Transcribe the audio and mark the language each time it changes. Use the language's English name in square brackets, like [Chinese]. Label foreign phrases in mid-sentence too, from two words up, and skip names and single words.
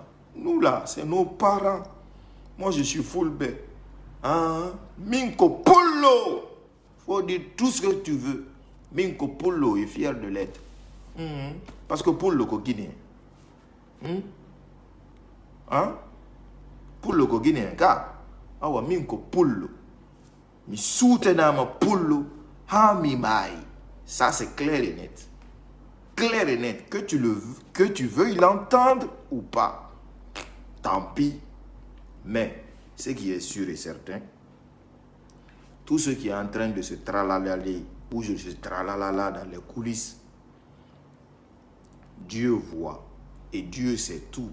[French] Nous là, c'est nos parents. Moi, je suis full bête. Hein? Minko Polo. Faut dire tout ce que tu veux. Minko Polo est fier de l'être. Parce que Polo est guinéen. Hein? [Fula] Pullo ko Guinée, ka. Awa minko pullo. Mi soutenant ma pullo. Ha mi mai. [French] Ça c'est clair et net. Clair et net. Que tu veuilles l'entendre ou pas. Tant pis. Mais, ce qui est sûr et certain, tout ce qui est en train de se tralalaler ou de se tralalala dans les coulisses, Dieu voit et Dieu sait tout.